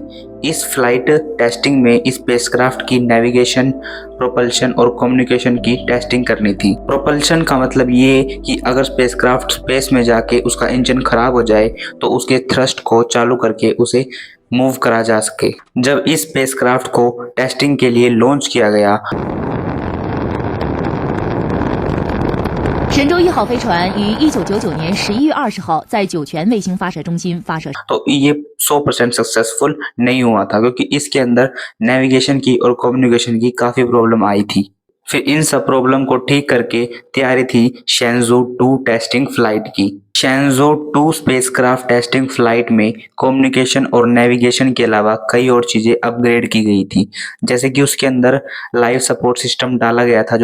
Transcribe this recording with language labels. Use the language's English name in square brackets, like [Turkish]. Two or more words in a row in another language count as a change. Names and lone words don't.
[Hindi] इस [English] flight testing [Hindi] में इस स्पेसक्राफ्ट की नेविगेशन, प्रोपल्शन और कम्युनिकेशन की टेस्टिंग करनी थी। प्रोपल्शन का मतलब ये कि अगर स्पेसक्राफ्ट स्पेस में जाके उसका इंजन खराब हो जाए तो उसके थ्रस्ट को चालू करके उसे मूव करा जा सके। जब इस स्पेसक्राफ्ट को टेस्टिंग के लिए लॉन्च किया गया [Chinese] 神舟1号飞船于1999年11月20号在酒泉卫星发射中心发射。 [Hindi] तो ये 100% सक्सेसफुल नहीं हुआ था क्योंकि इसके अंदर नेविगेशन की और कम्युनिकेशन की काफी प्रॉब्लम आई थी। फिर इन सब प्रॉब्लम को ठीक करके तैयारी थी शेंजो 2 [English] testing flight [Hindi] की। शेंजो 2 [English] spacecraft testing flight [Hindi] में कम्युनिकेशन और नेविगेशन के अलावा कई और चीजें अपग्रेड की गई थी, जैसे कि उसके अंदर [English] life support system [Hindi] डाला गया था।